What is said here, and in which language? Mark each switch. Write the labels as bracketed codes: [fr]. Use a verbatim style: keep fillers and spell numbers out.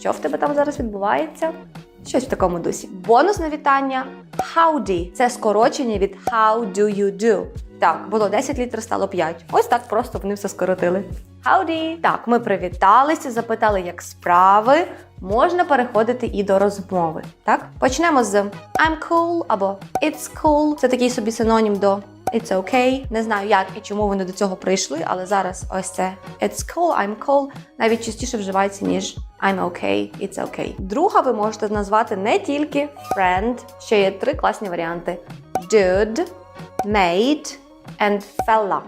[uk] Що в тебе там зараз відбувається?» Щось в такому дусі. Бонусне вітання «Howdy» – це скорочення від [en] «How do you do?» [uk] Так, було десять літер, стало п'ять. Ось так просто вони все скоротили. [en] Howdy! [uk] Так, ми привіталися, запитали, як справи. Можна переходити і до розмови, так? Почнемо з [en] «I'm cool» [uk] або [en] «It's cool». [uk] Це такий собі синонім до [en] It's okay. [uk] Не знаю, як і чому вони до цього прийшли, але зараз ось це [en] It's cool, I'm cool [uk] навіть частіше вживається, ніж [en] I'm okay, it's okay. [uk] Друга ви можете назвати не тільки friend. Ще є три класні варіанти. [en] Dude, mate and fella.